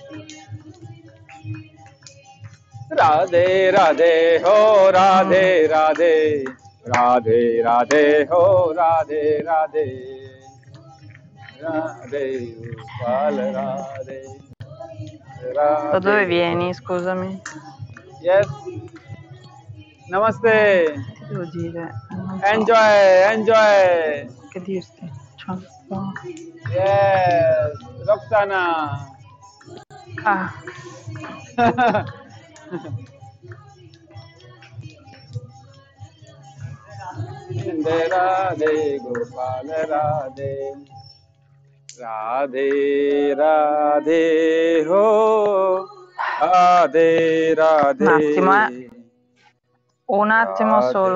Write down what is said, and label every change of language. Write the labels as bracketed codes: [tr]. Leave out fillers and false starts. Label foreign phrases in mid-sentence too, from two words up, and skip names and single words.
[hi] राधे राधे हो राधे राधे, राधे राधे हो राधे राधे, राधे गोपाल राधे [it] Da dove राधे। vieni, scusami? [en] Yes. Namaste. [it] Che devo dire? Non so. [en] Enjoy. [it] Che dirti? Ciao. [en] Yes. Roxana. Ah, [hi] राधे गोपाल राधे, राधे राधे हो, राधे राधे. [it] un attimo solo.